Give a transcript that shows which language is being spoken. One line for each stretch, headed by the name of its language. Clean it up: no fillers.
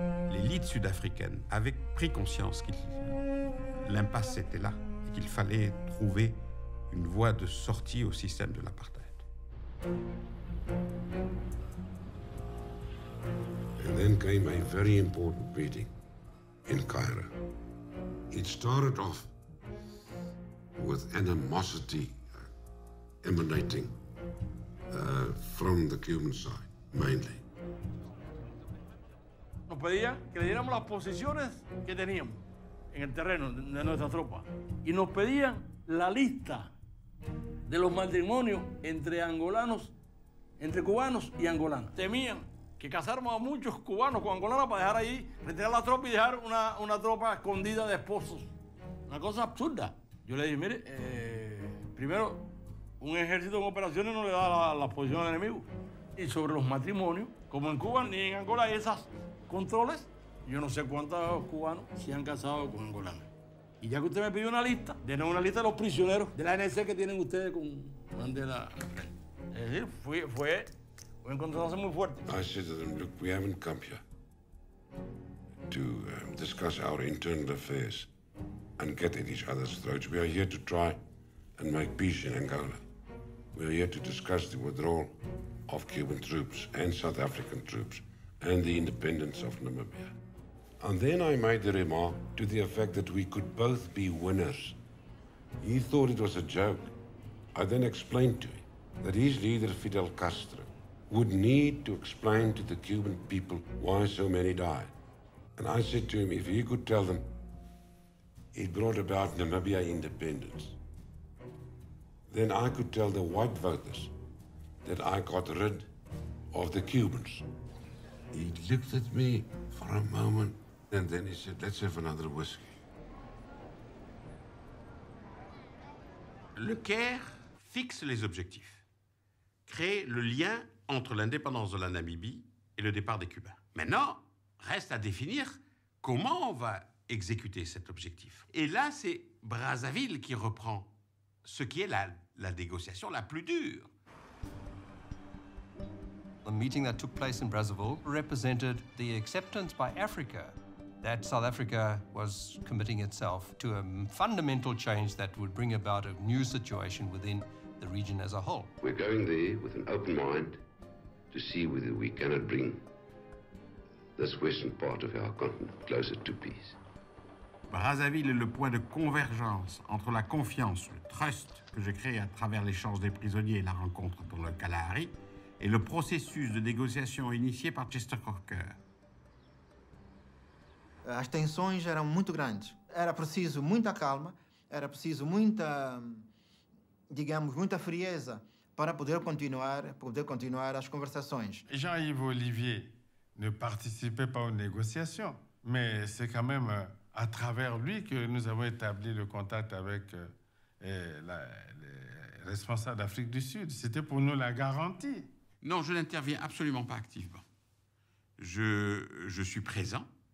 French: L'élite sud-africaine avait pris conscience que l'impasse était là et qu'il fallait trouver une voie de sortie au système de l'apartheid.
English: And then came a very important meeting in Cairo. It started off with animosity emanating from the Cuban side, mainly.
Spanish: Nos pedían que le diéramos las posiciones que teníamos en el terreno de nuestra tropa. Y nos pedían la lista de los matrimonios entre angolanos, entre cubanos y angolanos. Temían que casáramos a muchos cubanos con angolanos para dejar ahí, retirar la tropa y dejar una tropa escondida de esposos. Una cosa absurda. Yo le dije, mire, primero, un ejército en operaciones no le da la posición al enemigo. Y sobre los matrimonios, como en Cuba ni en Angola hay esos controles, yo no sé cuántos cubanos se han casado con angolanos. Y ya que usted me pidió una lista, denos una lista de los prisioneros de la ANC que tienen ustedes con Mandela. Es decir, fue un encontronazo muy fuerte.
English: I said to them, look, we haven't come here to discuss our internal affairs and get at each other's throats. We are here to try and make peace in Angola. We are here to discuss the withdrawal of Cuban troops and South African troops and the independence of Namibia. And then I made the remark to the effect that we could both be winners. He thought it was a joke. I then explained to him that his leader, Fidel Castro, would need to explain to the Cuban people why so many died. And I said to him, if he could tell them it brought about Namibia independence, then I could tell the white voters that I got rid of the Cubans. He looked at me for a moment, and then he said, let's have another whiskey.
French: Le Caire fixe les objectifs, crée le lien entre l'indépendance de la Namibie et le départ des Cubains. Maintenant, reste à définir comment on va exécuter cet objectif. Et là, c'est Brazzaville qui reprend ce qui est la négociation la plus dure.
English: The meeting that took place in Brazzaville represented the acceptance by Africa that South Africa was committing itself to a fundamental change that would bring about a new situation within the region as a whole. We're going there with an open mind to see whether we cannot bring this western part of our continent closer to peace.
French: Brazzaville est le point de convergence entre la confiance, le trust que j'ai créé à travers l'échange des prisonniers et la rencontre dans le Kalahari, et le processus de négociation initié par Chester Crocker.
Portuguese: As tensões eram muito grandes. Era preciso muita calma, era preciso muita, digamos, muita frieza para poder continuar as conversações.
French: Jean-Yves Olivier ne participait pas aux négociations, mais c'est quand même à travers lui que nous avons établi le contact avec les responsables d'Afrique du Sud. C'était pour nous la garantie. Non, je n'interviens absolument pas activement. Je suis présent.